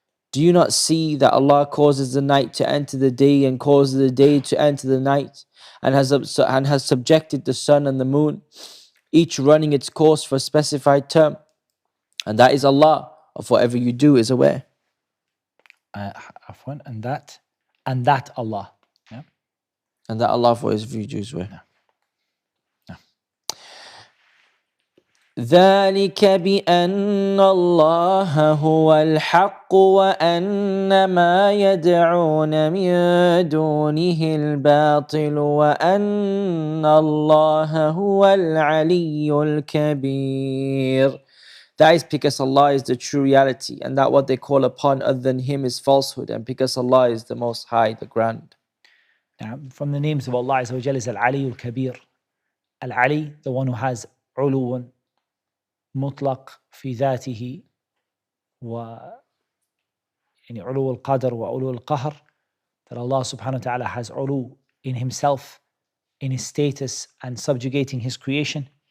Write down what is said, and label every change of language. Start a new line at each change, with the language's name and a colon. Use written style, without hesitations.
English: Do you not see that Allah causes the night to enter the day and causes the day to enter the night and has subjected the sun and the moon, each running its course for a specified term? And that is Allah, of whatever you do is aware. And that Allah. Yeah? And that Allah, of whatever you do is aware. No.
Arabic: ذلك بأن الله هو الحق وأن ما يدعون من دونه الباطل وأن الله هو العلي الكبير.
English: That is because Allah is the true reality and that what they call upon other than Him is falsehood, and because Allah is the Most High, the Grand. Now, from the names of Allah Azza wa Jalla is Al-Ali Al-Kabir. Al-Ali, the one who has
Arabic: uluwan, mutlaq fi dhatihi, wa yani ulu al-qadr wa ulu al-qahr,
English: that Allah subhanahu wa ta'ala has ulu in Himself, in His status and subjugating His creation.